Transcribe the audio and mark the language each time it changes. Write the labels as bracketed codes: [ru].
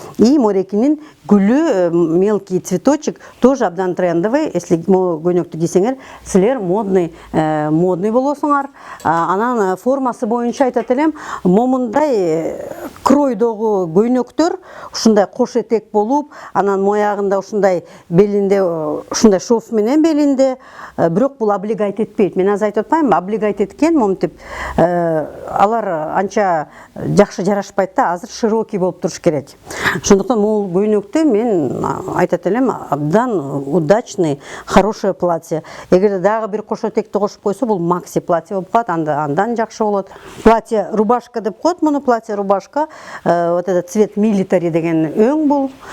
[ru] И [ky] морекинин гүлү, [ru] мелкий цветочек тоже абдан трендовый. [ky] Если көйнөктү кийсеңер, силер модный болосуңар. Анан формасы боюнча айтат элем, момундай кройдогу көйнөктөр ушундай кош этек болуп, анан моягында ушундай белинде ушундай шов менен белинде, бирок бул облегать этпейт. Мен азыр айтып атпаймынбы, облегать эткен моментип алар анча жакшы жарашпайт да, азыр широкий болуп туруш керек. Ошондуктан бул көйнөктү мен айтат элем, абдан удачный, [ru] хорошее платье. [ky] Эгерде дагы бир кош этекти кошуп койсо, бул макси платье болуп калат, андан жакшы болот. Платье рубашка деп коет муну, платье рубашка. [ru] Вот этот цвет милитари [ky] деген өң бул.